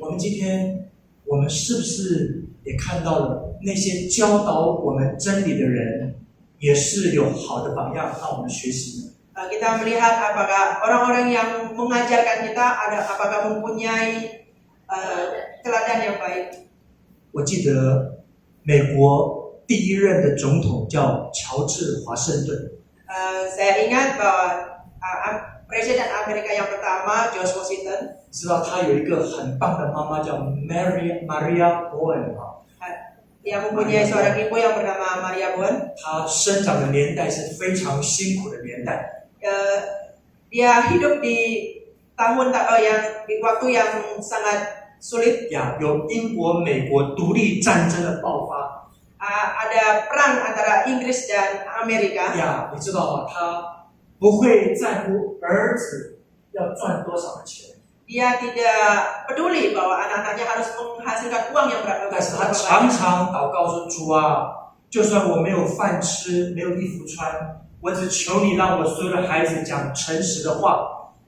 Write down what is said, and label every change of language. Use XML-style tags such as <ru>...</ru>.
<zh>我们今天我们是不是也看到了那些教导我们真理的人，也是有好的榜样让我们学习呢？</zh> <id>Kita melihat apakah orang-orang yang mengajarkan kita apakah mempunyai teladan yang baik。</id> <zh>我记得美国第一任的总统叫乔治华盛顿。</zh> <id>Saya ingat bahwa Presiden Amerika yang pertama George Washington，</id> <zh>知道他有一个很棒的妈妈叫 Maria Bowen 啊。</zh> <id>Dia mempunyai seorang ibu yang bernama Maria Bowen。</id> <zh>她生长的年代是非常辛苦的年代。</zh> <id>Dia hidup di waktu yang sangat sulit。</id> <zh>呀，有英国、美国独立战争的爆发。</zh> <id>Ada perang antara Inggris dan Amerika。</id> <zh>呀，你知道吗？他不会在乎儿子要赚多少的钱。</zh> <id>Dia tidak peduli bahwa anak-anaknya harus menghasilkan uang yang berapa.</id> <zh>但是他常常祷告说：“主啊，就算我没有饭吃，没有衣服穿，我只求你让我所有的孩子讲诚实的话。</zh>